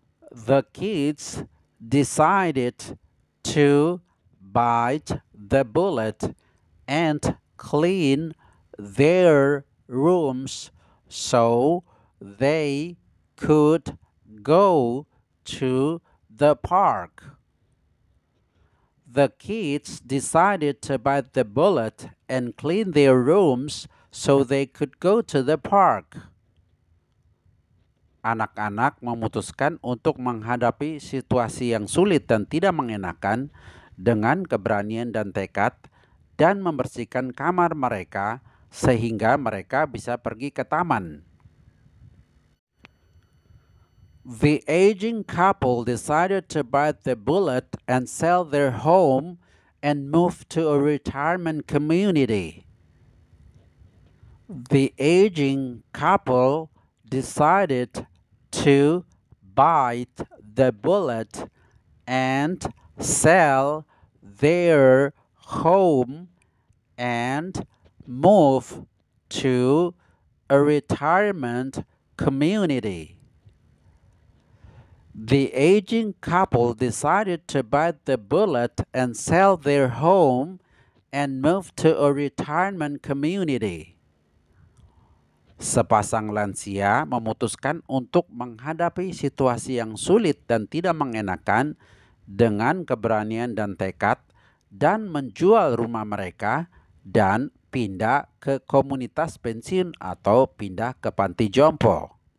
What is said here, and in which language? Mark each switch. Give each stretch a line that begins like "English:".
English: The kids decided to bite the bullet and clean their rooms so they could go to the park. The kids decided to bite the bullet and clean their rooms so they could go to the park.
Indonesian: Anak-anak memutuskan untuk menghadapi situasi yang sulit dan tidak mengenakan dengan keberanian dan tekad dan membersihkan kamar mereka sehingga mereka bisa pergi ke taman.
English: The aging couple decided to bite the bullet and sell their home and move to a retirement community. The aging couple decided to bite the bullet and sell their home and move to a retirement community. The aging couple decided to bite the bullet and sell their home and move to a retirement community.
Indonesian: Sepasang lansia memutuskan untuk menghadapi situasi yang sulit dan tidak mengenakan dengan keberanian dan tekad dan menjual rumah mereka dan pindah ke komunitas pensiun atau pindah ke panti jompo.